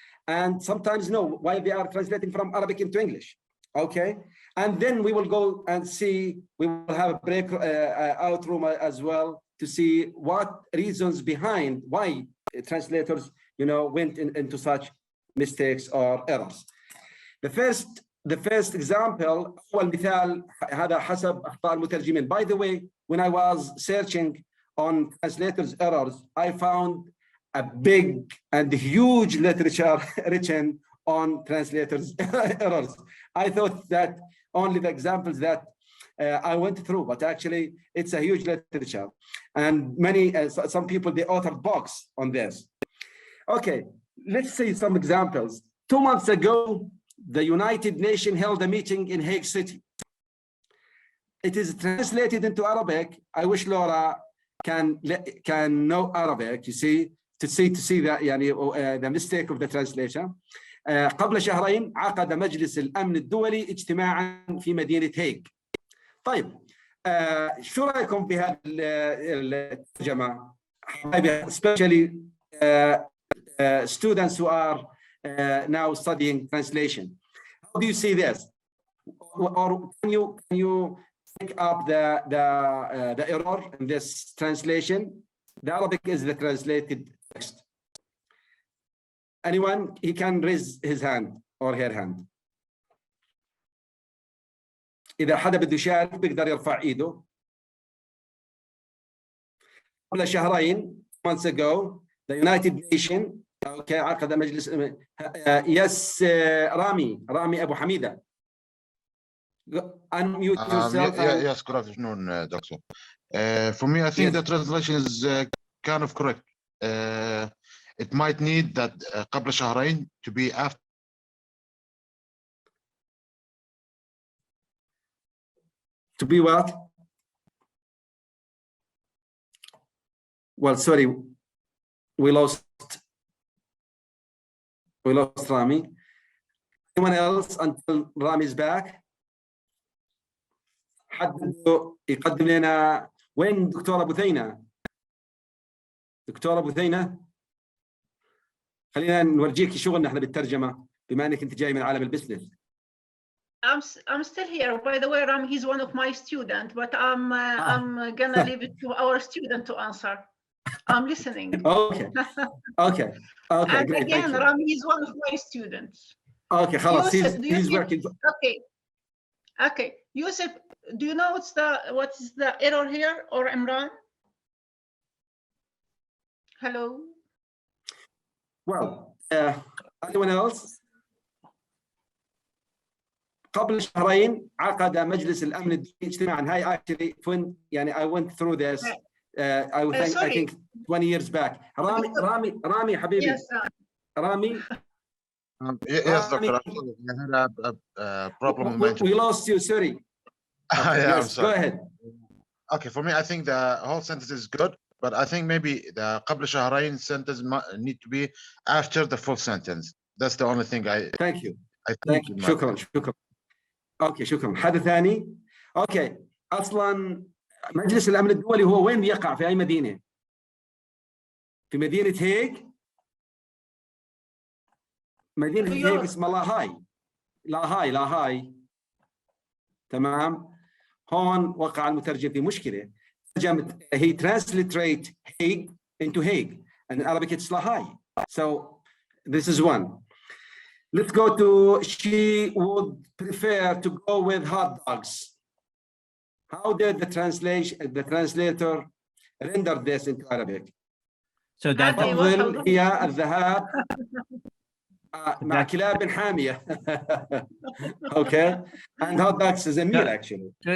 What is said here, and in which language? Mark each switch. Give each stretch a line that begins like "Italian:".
English: And sometimes, no, while they are translating from Arabic into English. Okay, and then we will go and see, we will have a break out room as well to see what reasons behind why translators, went into such mistakes or errors. The first example,
Arabic: والمثال هذا حسب أخطاء المترجمين.
English: By the way, when I was searching on translators' errors, I found a big and huge literature written on translators' errors. I thought that only the examples that I went through, but actually it's a huge literature, and some people, they authored books on this. Okay, let's see some examples. 2 months ago, the United Nations held a meeting in Hague City. It is translated into Arabic. I wish Laura can know Arabic, you see, to see that the mistake of the translation.
Arabic: قبل شهرين عقد مجلس الأمن الدولي اجتماعا في مدينة هيغ. طيب شو رأيكم بهذه الترجمة؟
English: Especially students who are now studying translation. How do you see this? Or can you pick up the error in this translation? The Arabic is the translated text. Anyone, he can raise his hand or her hand.
Arabic: إذا حدا بده يشارك بيقدر يرفع إيده. قبل شهرين,
English: months ago, the United Nations
Arabic: عقد مجلس
English: yes رامي أبو حميدة. Unmute yourself. Yes, good afternoon, Doctor. For me, I think the translation is kind of correct. It might need that
Arabic: قبل شهرين
English: to be after. To be what? Well, sorry, we lost Rami. Anyone else until Rami is back?
Arabic: حد بده يقدم لنا وين دكتور أبو ثينة؟ دكتور أبو ثينة، خلينا نورجيك شغلنا احنا بالترجمة بما انك انت جاي من عالم البزنس.
English: I'm still here. By the way, Ram, he's one of my students, but I'm gonna leave it to our student to answer. I'm listening. Okay. And Great. again, Ram, he's one of my students. Okay, خلاص. He's working. Okay. Yusuf, do you know what is the error here, or Imran? Hello. Well, anyone else?
Arabic: قبل شهرين عقد مجلس الأمن الدولي اجتماعا.
English: هاي actually when يعني I went through this I think 20 years back.
Arabic: رامي حبيبي.
English: Yes,
Arabic: رامي.
English: Yes, Doctor. I had a problem. We lost you. Sorry. Yeah, yes, I'm sorry. Go ahead. Okay, for me, I think the whole sentence is good, but I think maybe the
Arabic: قبل شهرين
English: sentence need to be after the full sentence. That's the only thing I. Thank you. Thank you.
Arabic: شكرا. اوكي شكرا. حدا ثاني؟ اوكي. اصلا مجلس الامن الدولي هو وين يقع؟ في اي مدينه؟ في مدينه هيغ. مدينه هيغ اسمها لاهاي. تمام. هون وقع المترجم في مشكله.
English: ترجمت he transliterate Hague into Hague and in Arabic it's Lahai. So this is one. Let's go to she would prefer to go with hot dogs. How did the translator render this into Arabic? So that
Arabic: تفضل هي الذهاب مع كلاب حامية.
English: Okay. And hot dogs is a meal actually.